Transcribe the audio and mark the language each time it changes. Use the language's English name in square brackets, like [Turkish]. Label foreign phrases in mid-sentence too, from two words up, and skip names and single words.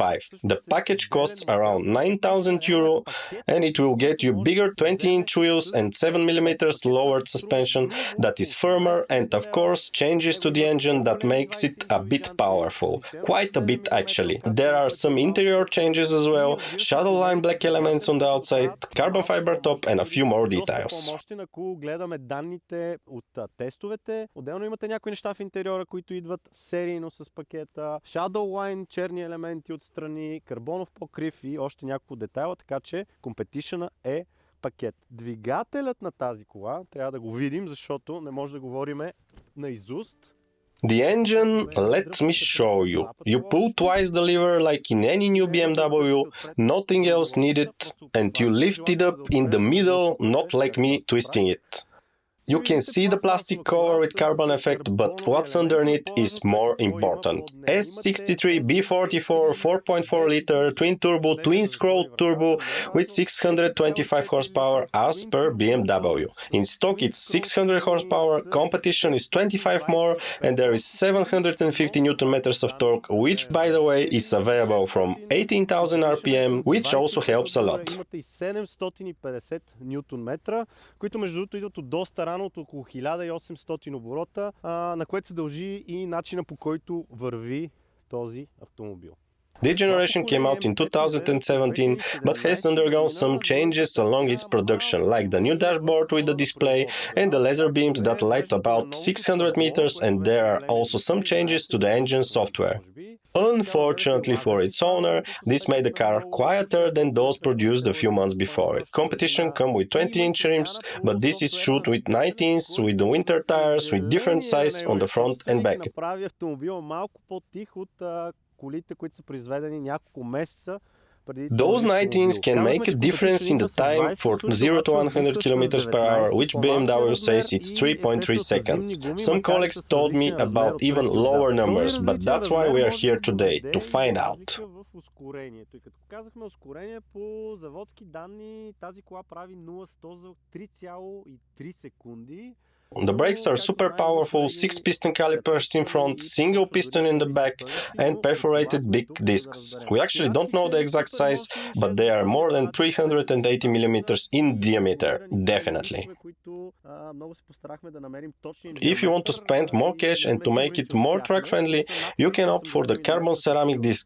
[English] The package costs around 9,000 euro and it will get you bigger 20-inch wheels and 7mm lowered suspension that is firmer and of course changes to the engine that makes it a bit powerful. Quite a bit actually. There are some interior changes as well, shadow line black elements on the outside, carbon fiber top and a few more details. [Bulgarian] Ако гледаме данните от тестовете, отделно имате някои неща в интериора, които идват серийно с пакета, [English] shadow line, [Bulgarian] черни елементи отстрани, карбонов покрив и още няколко детайла, така че Competition е пакет. Двигателят на тази кола, трябва да го видим, защото не може да говорим наизуст. [English] The engine, let me show you. You pull twice the lever like in any new BMW, nothing else needed, and you lift it up in the middle, not like me twisting it. You can see the plastic cover with carbon effect, but what's underneath is more important. S63 B44 4.4 liter twin turbo twin scroll turbo with 625 horsepower as per BMW. In stock it's 600 horsepower, competition is 25 more, and there is 750 Nm of torque, which by the way is available from 18,000 RPM, which also helps a lot. [Bulgarian] Имате и 750 Nm, които между другото идват от доста рано, от около 1800 оборота, на което се дължи и начина, по който върви този автомобил. [English] This generation came out in 2017, but has undergone some changes along its production, like the new dashboard with the display and the laser beams that light about 600 meters, and there are also some changes to the engine software. Unfortunately for its owner, this made the car quieter than those produced a few months before it. Competition come with 20-inch rims, but this is shoot with 19s with the winter tires with different size on the front and back. [Bulgarian] Колите, които са произведени няколко месеца преди. [English] Those 19s can make a difference in the time for 0 to 100 km per hour, which BMW says it's 3.3 seconds. Some colleagues told me about even lower numbers, but that's why we are here today, to find out. [Bulgarian] И като казахме ускорение по заводски данни, тази кола прави 0-100 за 3,3 секунди. [English] The brakes are super powerful, 6-piston calipers in front, single piston in the back, and perforated big discs. We actually don't know the exact size, but they are more than 380 mm in diameter, definitely. If you want to spend more cash and to make it more track-friendly, you can opt for the carbon ceramic discs.